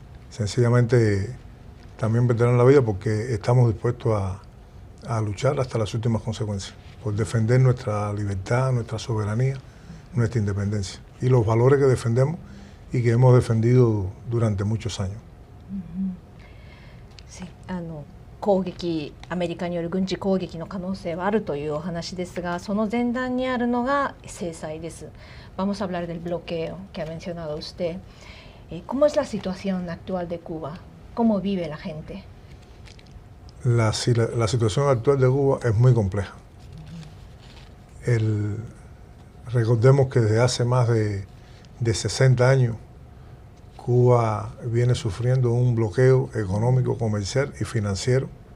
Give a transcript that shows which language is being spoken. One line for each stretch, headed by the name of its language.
Spanish: sencillamente también perderán la vida, porque estamos dispuestos a luchar hasta las últimas consecuencias por defender nuestra libertad, nuestra soberanía, nuestra independencia y los valores que defendemos y que hemos defendido durante muchos años.
Japanese: Sí, 攻撃、アメリカによる軍事攻撃の可能性はあるというお話ですが、その前段にあるのが制裁です。
Spanish: Vamos a hablar del bloqueo que ha mencionado usted. ¿Cómo es la situación actual de Cuba? ¿Cómo vive la gente? La situación actual de Cuba es muy compleja. Recordemos que desde hace más de 60 años Cuba viene sufriendo un bloqueo económico, comercial y financiero.